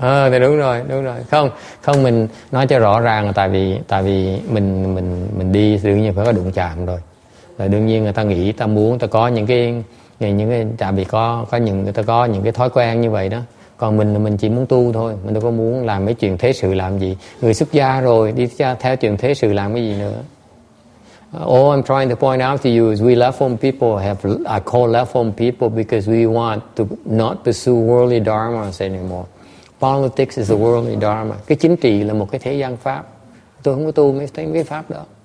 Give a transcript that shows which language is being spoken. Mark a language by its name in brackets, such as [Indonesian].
[Vietnamese] Thì đúng rồi. Không mình nói cho rõ ràng là tại vì mình đi đương nhiên phải có đụng chạm rồi. Là đương nhiên người ta nghĩ, ta muốn, ta có những cái tại vì người ta có những cái thói quen như vậy đó. Còn mình chỉ muốn tu thôi, mình đâu có muốn làm mấy chuyện thế sự làm gì. Người xuất gia rồi đi theo chuyện thế sự làm cái gì nữa. [English] All I'm trying to point out to you is we left home people I call left home people because we want to not pursue worldly dharmas anymore. Politics is a worldly dharma. [Vietnamese] Cái chính trị là một cái thế gian pháp. Tôi không có tu mấy cái pháp đó.